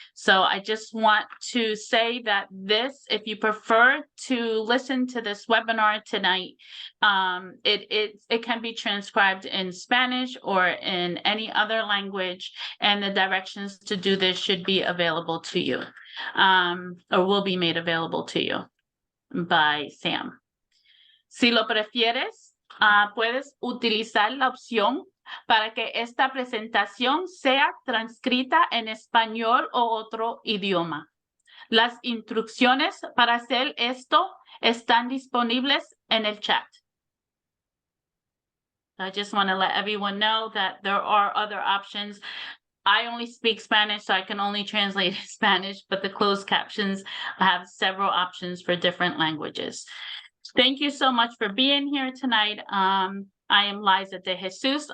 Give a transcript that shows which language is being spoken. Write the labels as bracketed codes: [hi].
[en] So I just want to say that if you prefer to listen to this webinar tonight, it can be transcribed in Spanish or in any other language, and the directions to do this should be available to you, or will be made available to you by Sam. [es] Si lo prefieres, puedes utilizar la opción para que esta presentación sea transcrita en español o otro idioma. Las instrucciones para hacer esto están disponibles en el chat. [en] I just want to let everyone know that there are other options. I only speak Spanish, so I can only translate Spanish, but the closed captions have several options for different languages. Thank you so much for being here tonight. I am Liza De Jesus.